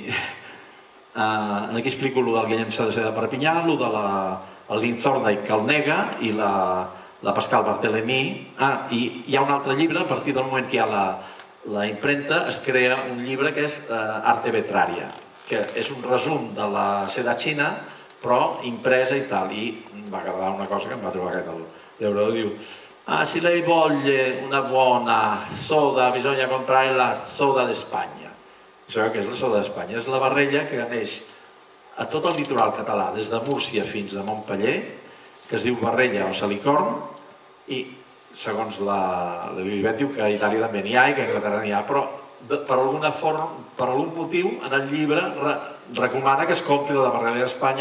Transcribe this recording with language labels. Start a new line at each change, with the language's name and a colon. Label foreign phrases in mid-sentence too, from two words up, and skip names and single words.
Catalan: Aquí explico el del Guillem Cerdà de Perpinyà, el de l'Inzorda que el nega i la Pascal Barthélemy. I hi ha un altre llibre, a partir del moment que hi ha la impremta, es crea un llibre que és Arte Vetraria, que és un resum de la seda xina, però impresa i tal. I em va agradar una cosa que em va trobar aquest llaurador, diu:
Italian: si lei voglie una buona soda, bisogna comprare la soda d'Espanya.
Catalan: Sabeu què és la soda d'Espanya? És la barrella que neix a tot el litoral català, des de Múrcia fins a Montpeller, que es diu barrella o salicorn, i segons la Lilibet diu que a Itàlia també n'hi ha i que a Anglaterra n'hi ha, però per algun motiu en el llibre recomana que es compri la barrella d'Espanya.